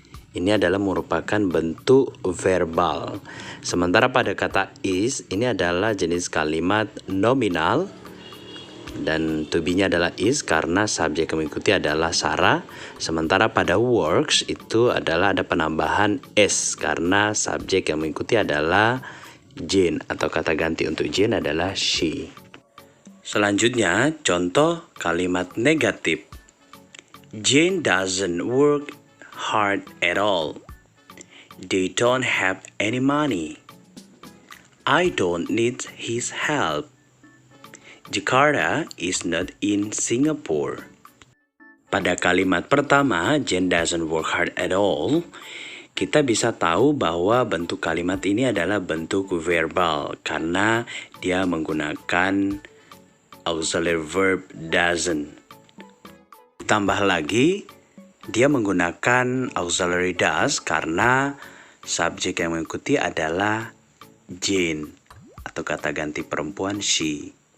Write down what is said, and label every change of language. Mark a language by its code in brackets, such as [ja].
[id] Ini adalah merupakan bentuk verbal. Sementara pada kata is, ini adalah jenis kalimat nominal dan to be-nya adalah is karena subjek yang mengikuti adalah Sarah. Sementara pada works itu adalah ada penambahan s karena subjek yang mengikuti adalah Jane atau kata ganti untuk Jane adalah she. Selanjutnya contoh kalimat negatif. [en] Jane doesn't work hard at all. They don't have any money. I don't need his help. Jakarta is not in Singapore. [id] Pada kalimat pertama, [en] Jane doesn't work hard at all, [id] kita bisa tahu bahwa bentuk kalimat ini adalah bentuk verbal karena dia menggunakan auxiliary verb doesn't. Tambah lagi, dia menggunakan auxiliary does karena subjek yang mengikuti adalah Jane atau kata ganti perempuan she.